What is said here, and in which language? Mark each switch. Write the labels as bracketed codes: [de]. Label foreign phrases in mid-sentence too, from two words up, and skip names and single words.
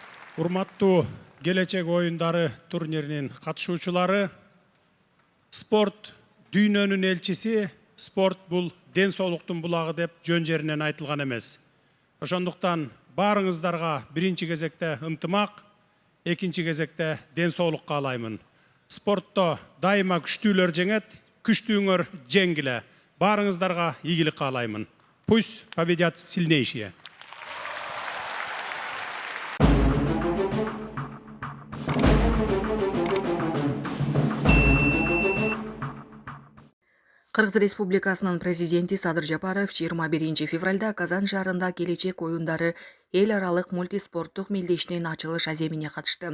[ky] Урматтуу келечек оюндары турниринин катышуучулары, спорт дүйнөнүн элчиси, спорт бул ден соолуктун булагы деп жөн жеринен айтылган эмес. Ошондуктан баарыңыздарга биринчи кезекте ынтымак, экинчи кезекте ден соолук каалаймын. Спортто дайыма күчтүүлөр жеңет, күчтүүңөр жеңгиле. Баарыңыздарга ийгилик каалаймын. [ru] Пусть победят сильнейшие. [ky] Кыргыз Республикасынын президенти Садыр Жапаров 21 февралда Казан шаарында келечек оюндары эл аралык мультиспорттук мелдешинин ачылыш аземине катышты.